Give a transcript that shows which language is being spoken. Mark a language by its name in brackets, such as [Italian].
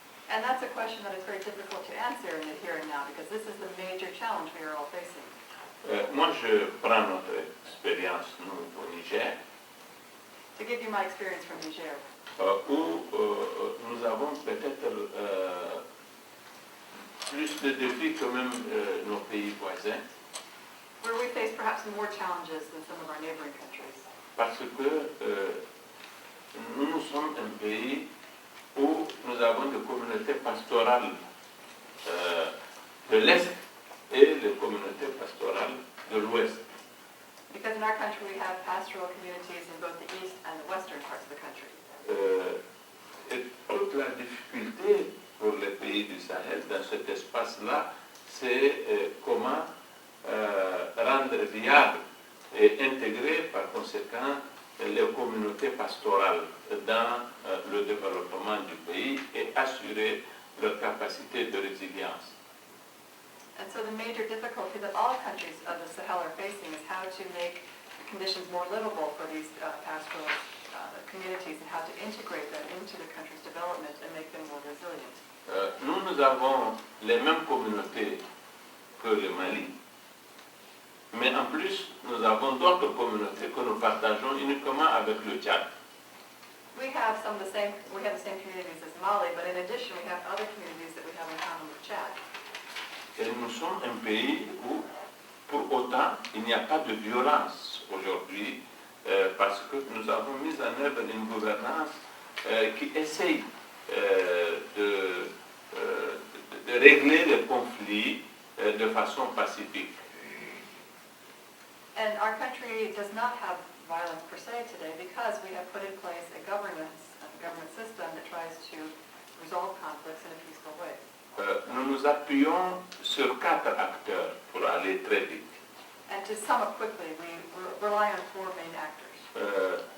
[English] And that's a question that is very difficult to answer in the here and now, because this is the major challenge we are all facing. [French] Moi, je prends notre expérience, nous, au Niger, [English] To give you my experience from Niger, [French] où nous avons peut-être plus de défis que même nos pays voisins, [English] where we face perhaps more challenges than some of our neighboring countries. [French] parce que nous sommes un pays où nous avons des communautés pastorales de l'Est et les communautés pastorales de l'Ouest. [English] Because in our country we have pastoral communities in both the east and the western parts of the country. [French] Et toute la difficulté pour les pays du Sahel dans cet espace-là, c'est comment rendre viable et intégrer par conséquent les communautés pastorales dans le développement du pays et assurer leur capacité de résilience. [English] And so the major difficulty that all countries of the Sahel are facing is how to make conditions more livable for these pastoral communities and how to integrate them into the country's development and make them more resilient. [French] Nous avons les mêmes communautés que le Mali, mais en plus, nous avons d'autres communautés que nous partageons uniquement avec le Tchad. [English] We have the same communities as Mali, but in addition we have other communities that we have in common with Chad. [French] Et nous sommes un pays où, pour autant, il n'y a pas de violence aujourd'hui, parce que nous avons mis en œuvre une gouvernance qui essaye de régler les conflits de façon pacifique. [English] And our country does not have violence per se today because we have put in place a government system that tries to resolve conflicts in a peaceful way. [French] Nous nous appuyons sur 4 acteurs pour aller très vite. [English] And to sum up quickly, we rely on 4 main actors.